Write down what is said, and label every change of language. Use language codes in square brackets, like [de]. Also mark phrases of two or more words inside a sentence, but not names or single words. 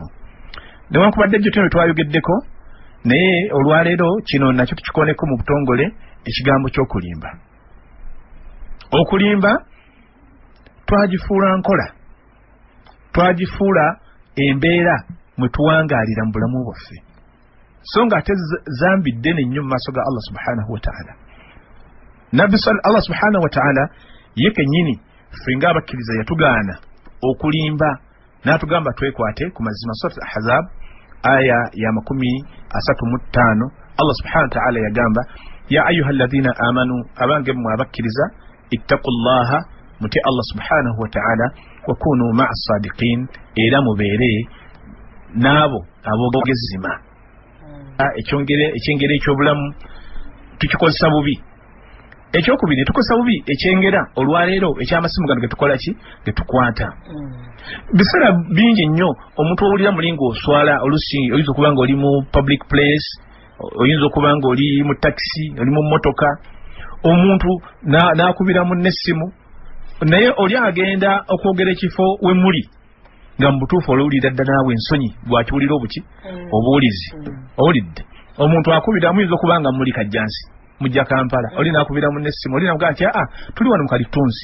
[lg] Newankubadde ejjo tino twayogeddeko naye olwaleero kino nakyo tukikoneko mu butongole ekigambo ky'okulimba. Okulimba twagifuula nkola, twagifuula embeera mwe tuwangaalira mu bulamu bwaffe, so nga ate zambi ddene nnyo mu maaso ga Allah [ar] سبحانه وتعالى. [lg] Nabbi Allah [ar] سبحانه وتعالى [lg] ye kennyini ffe ng'abakkiriza yatugaana okulimba n'atugamba twekwate ku mazima. Surat Ahzab aya ya 35 Allah [ar] سبحانه وتعالى [lg] yagamba [ar] يا أيها الذين آمنوا [lg] abange mmwe abakkiriza ittaqullaha muti Allah [ar] سبحانه وتعالى وكونوا مع الصادقين [lg] era mubeere n'abo aboogezima. Ekyengera eky'obulamu tukikozesa bubi. Ekyokubiri tukozesa bubi ekyengera olwaleero eky'amasimu gano getukola ki getukwata. Biseera bingi nnyo omuntu owulira mulingo oswala olusi oyinza okuba nga oli mu [en] public place, [lg] oyinza okuba nga oli mu taxi, oli mu mmotoka, omuntu n'akubira munne essimu naye oli agenda okwogera ekifo we muli nga mu butuufu olowulira dda naawe ensonyi bwakiwulira obuki obuwulizi owulidde omuntu akubira muyinza okuba nga muli Kajjansi mujja Kampala oli n'akubira munne essimu oli n'amugaa nti tuli wano mu Kalitunzi